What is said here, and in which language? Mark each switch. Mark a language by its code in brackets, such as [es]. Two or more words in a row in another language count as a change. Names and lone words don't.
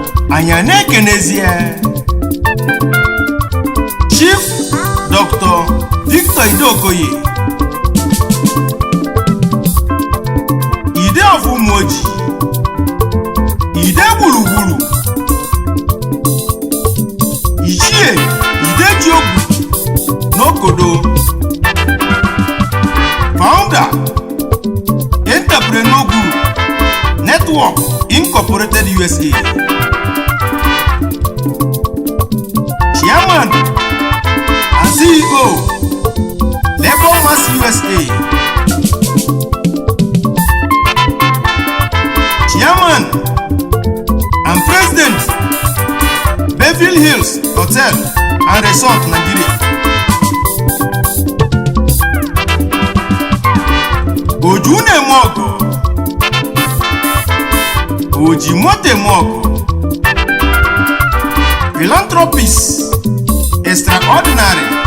[ig] Anyị a na-ekenezie Chief Doctor Victor Idokoye, Ide of Umoji, Ide gburugburu. Ichie Ideji Ogwu Nokodo, [en] Founder, Entrepreneur Group, Network Incorporated U S A, Chairman and C E O, Labour Mass U S A. Chairman and President, Beverly Hills Hotel and Resort, Nigeria. [ig] Oju Nemoko. Oji moto eme ọgọ. [en] Philanthropist extraordinary.